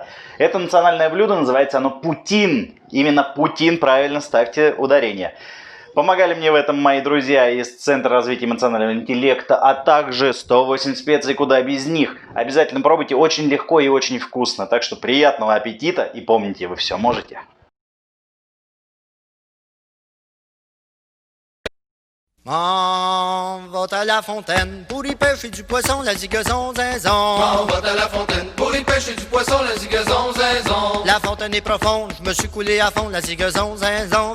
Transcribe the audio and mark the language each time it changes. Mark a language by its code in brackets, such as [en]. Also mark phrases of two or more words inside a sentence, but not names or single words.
[ru] Это национальное блюдо, называется оно путин. Именно путин, правильно ставьте ударение. Помогали мне в этом мои друзья из Центра развития эмоционального интеллекта, а также 108 специй, куда без них. Обязательно пробуйте, очень легко и очень вкусно. Так что приятного аппетита и помните, вы все можете. [fr] On va à la fontaine pour y pêcher du poisson, la zigazon zinzon. On va à la fontaine pour y pêcher du poisson, la zigazon zinzon. La fontaine est profonde, je me suis coulé à fond, la zigazon zinzon.